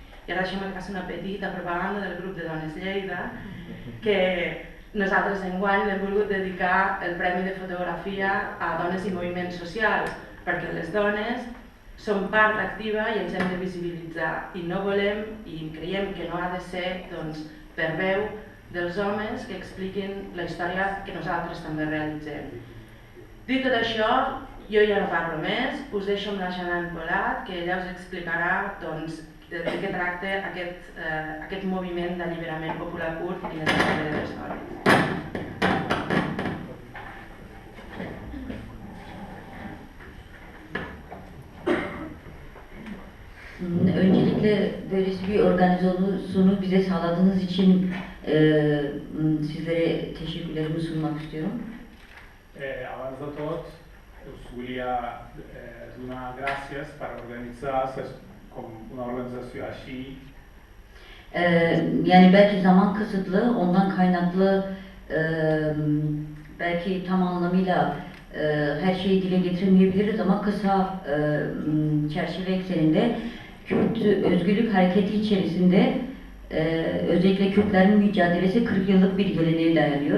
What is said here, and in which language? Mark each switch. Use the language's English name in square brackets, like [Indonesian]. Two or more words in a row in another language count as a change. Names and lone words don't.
[Catalan] I ara deixem que faci una petita propaganda del grup de Dones Lleida, que nosaltres enguany hem volgut dedicar el Premi de Fotografia a dones i moviments socials, perquè les dones som part activa i ens hem de visibilitzar i no volem i creiem que no ha de ser per veu dels homes que expliquin la història que nosaltres també realitzem. Dit tot això, jo ja no parlo més, us deixo amb la Xanan Polat, que ella us explicarà de què tracta aquest moviment d'alliberament popular kurd i quina és la seva història. [Turkish] Öncelikle böylesi bir organizasyonu bize sağladığınız için sizlere teşekkürlerimi sunmak istiyorum. [Catalan] Abans de tot, us volia donar gràcies per organitzar una organizasyonu així. [Turkish] Yani belki zaman kısıtlı, ondan kaynaklı belki tam anlamıyla her şeyi dile getiremeyebiliriz ama kısa çerçeve ekseninde Kürt Özgürlük Hareketi içerisinde özellikle Kürtlerin mücadelesi 40 yıllık bir geleneğe dayanıyor.